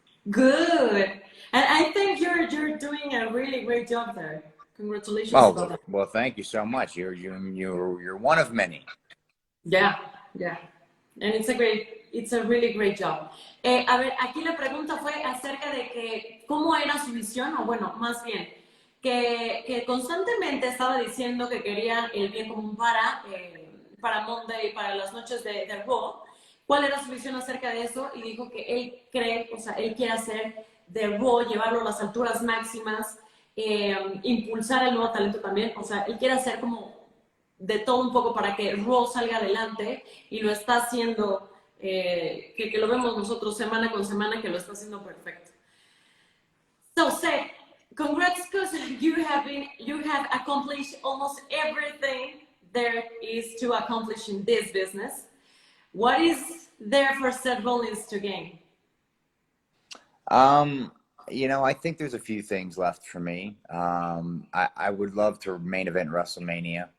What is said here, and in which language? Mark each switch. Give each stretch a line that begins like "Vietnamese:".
English: Good. And I think you're doing a really great job there. Congratulations about that. Well, thank you so much. You're one of many. Yeah, yeah. And it's a really great job.
Spanish: A ver, aquí la pregunta fue acerca de que cómo era su visión, o bueno, más bien, que constantemente estaba diciendo que quería el bien común para Monday, para las noches de Raw. ¿Cuál era su visión acerca de eso? Y dijo que él cree, o sea, él quiere hacer de Raw, llevarlo a las alturas máximas, impulsar el nuevo talento también. O sea, él quiere hacer como de todo un poco para que Raw salga adelante y lo está haciendo, que lo vemos nosotros semana con semana, que lo está haciendo perfecto.
English: So, Seth, congrats, because you have accomplished almost everything there is to accomplish in this business. What is there for Seth Rollins to gain? You know, I think there's a few things left for me. I would love to main event WrestleMania.